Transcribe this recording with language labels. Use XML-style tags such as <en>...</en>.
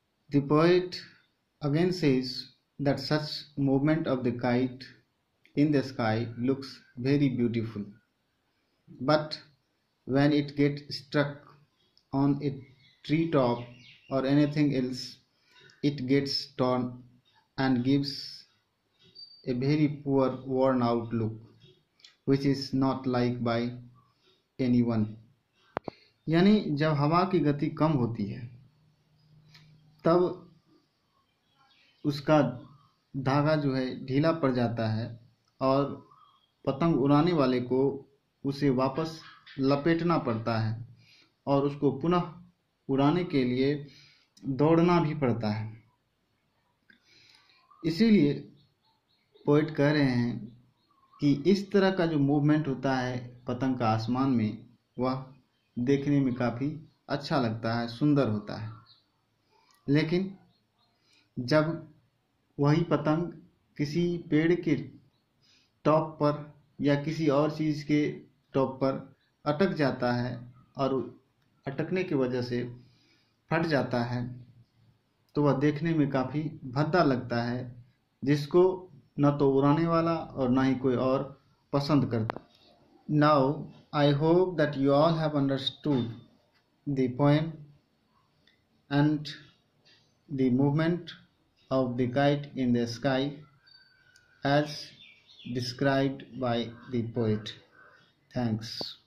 <en>The poet again says that such movement of the kite in the sky looks very beautiful, but when it gets stuck on a tree top or anything else, it gets torn and gives a very poor worn out look, which is not liked by anyone.</en> <hi>यानी जब हवा की गति कम होती है तब उसका धागा जो है ढीला पड़ जाता है और पतंग उड़ाने वाले को उसे वापस लपेटना पड़ता है और उसको पुनः उड़ाने के लिए दौड़ना भी पड़ता है। इसीलिए पोएट कह रहे हैं कि इस तरह का जो मूवमेंट होता है पतंग का आसमान में, वह देखने में काफ़ी अच्छा लगता है, सुंदर होता है। लेकिन जब वही पतंग किसी पेड़ के टॉप पर या किसी और चीज़ के टॉप पर अटक जाता है और अटकने की वजह से फट जाता है, तो वह देखने में काफ़ी भद्दा लगता है, जिसको न तो उड़ाने वाला और न ही कोई और पसंद करता।</hi> <en>Now I hope that you all have understood the poem and the movement of the kite in the sky as described by the poet. Thanks.</en>